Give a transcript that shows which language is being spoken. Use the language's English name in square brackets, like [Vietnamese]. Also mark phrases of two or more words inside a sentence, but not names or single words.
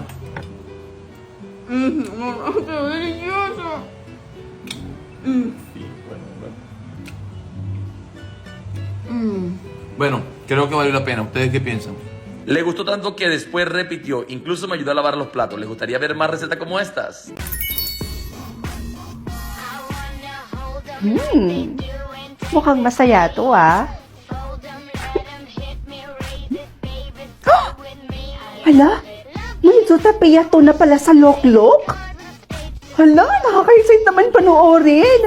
[Spanish] ¡Qué delicioso! Bueno, creo que valió la pena. ¿Ustedes qué piensan? Le gustó tanto que después repitió. Incluso me ayudó a lavar los platos. ¿Les gustaría ver más recetas como estas? [Filipino] Mukhang masaya to, ah. Hala, Manso tapiyato na pala sa loklok? Hala, nakaka-excite naman panoorin.